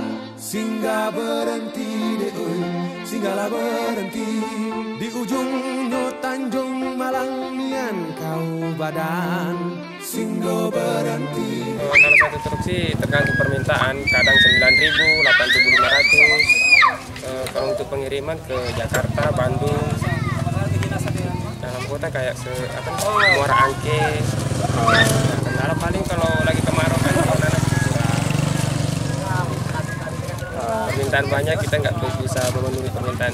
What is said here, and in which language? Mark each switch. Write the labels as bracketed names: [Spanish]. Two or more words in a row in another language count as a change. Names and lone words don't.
[Malay] Singgah berhenti deh oi, singgahlah berhenti di ujung Tanjung Malang nian kau badan. Singgo berhenti. [Indonesian] Kalau satu truk sih tergantung permintaan, kadang 9.000, 8.500. Kalau untuk pengiriman ke Jakarta, Bandung, dalam kota kayak Muara Angke. Kendala paling kalau lagi kemarau kan nanas permintaan banyak, kita nggak bisa memenuhi permintaan.